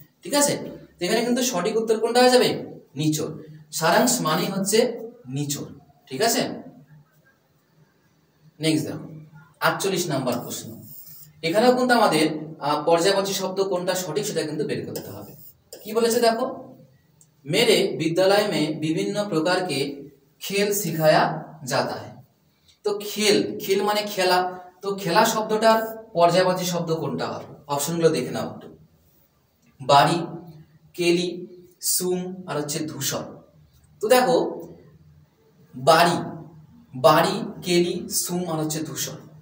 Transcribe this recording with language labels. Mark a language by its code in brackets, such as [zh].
[bn] ঠিক আছে, এখানে কিন্তু সঠিক উত্তর কোনটা হয়ে যাবে? নিচোর। সারাংশ মানে হচ্ছে নিচোর। ঠিক আছে, নেক্সট দেখো 48 নাম্বার প্রশ্ন। এখানেও কিন্তু আমাদের পর্যায়বাচী শব্দ কোনটা সঠিক সেটা কিন্তু বের করতে হবে। কি বলেছে দেখো, [hi] मेरे विद्यालय में विभिन्न प्रकार के खेल सिखाया जाता है। [bn] তো খেল, খেল মানে খেলা। তো খেলা শব্দটার পর্যায়বাচী শব্দ কোনটা হবে? অপশনগুলো দেখে নাও একটু। বাড়ি, কেলি, সুম আর হচ্ছে ধূসর। তো দেখো বাড়ি, বাড়ি, কেলি, সুম আর হচ্ছে ধূসর।